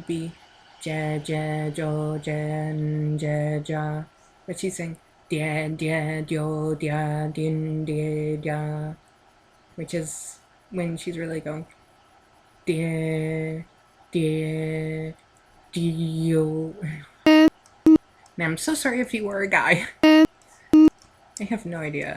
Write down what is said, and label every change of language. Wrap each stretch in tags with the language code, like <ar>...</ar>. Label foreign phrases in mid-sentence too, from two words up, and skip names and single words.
<en>be ja ja jo jan ja ja, but she's saying dia dia dio dia din dia dia, which is when she's really going dia dia dio. Now I'm so sorry if you were a guy. I have no idea.</en>